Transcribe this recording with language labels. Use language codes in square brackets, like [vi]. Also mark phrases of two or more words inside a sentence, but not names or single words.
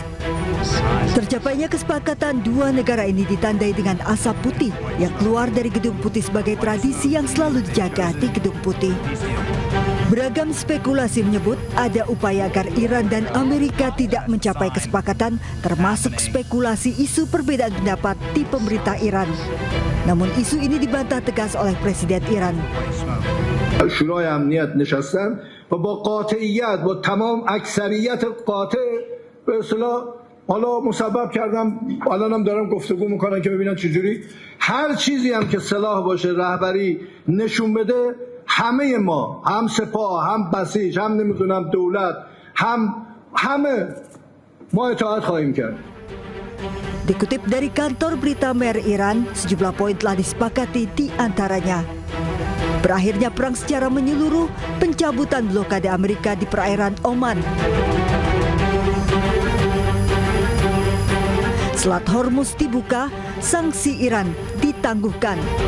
[id] Tercapainya kesepakatan dua negara ini ditandai dengan asap putih yang keluar dari Gedung Putih sebagai tradisi yang selalu dijaga di Gedung Putih. Beragam spekulasi menyebut ada upaya agar Iran dan Amerika tidak mencapai kesepakatan, termasuk spekulasi isu perbedaan pendapat di pemerintah Iran. Namun isu ini dibantah tegas oleh Presiden Iran. [fa] شورای امنیت نشستن و با قاطعیت با تمام اکثریت قاطع به اصطلاح حالا مسبب کردم الانم دارم گفتگو میکنن که ببینن چجوری هر چیزی هم که سلاح باشه رهبری نشون بده همه ما هم سپاه هم بسیج هم نمیدونم دولت همه ما اطاعت خواهیم کرد. [id] Dikutip dari kantor berita Mer Iran, sejumlah poin telah disepakati di antaranya. Berakhirnya perang secara menyeluruh, pencabutan blokade Amerika di perairan Oman. Selat Hormuz dibuka, sanksi Iran ditangguhkan.